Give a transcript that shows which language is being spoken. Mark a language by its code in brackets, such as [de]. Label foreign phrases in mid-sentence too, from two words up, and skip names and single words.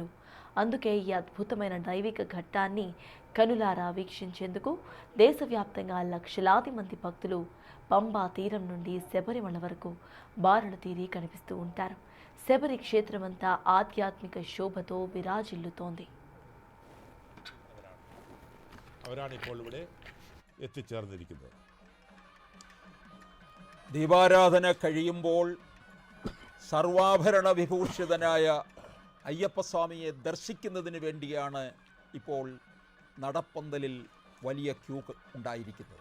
[te] అందుకే ఈ అద్భుతమైన దైవిక ఘట్టాన్ని కనులారా వీక్షించేందుకు దేశవ్యాప్తంగా లక్షలాది మంది భక్తులు పంబా తీరం నుండి శబరిమల వరకు బారులు తీరి కనిపిస్తూ ఉంటారు. శబరి క్షేత్రమంతా ఆధ్యాత్మిక శోభతో విరాజిల్లుతోంది. [ml] അവരാണ് ഇപ്പോൾ ഇവിടെ എത്തിച്ചേർന്നിരിക്കുന്നത്. ദീപാരാധന കഴിയുമ്പോൾ സർവാഭരണ വിഭൂഷിതനായ അയ്യപ്പസ്വാമിയെ ദർശിക്കുന്നതിന് വേണ്ടിയാണ് ഇപ്പോൾ നടപ്പന്തലിൽ വലിയ ക്യൂ ഉണ്ടായിരിക്കുന്നത്.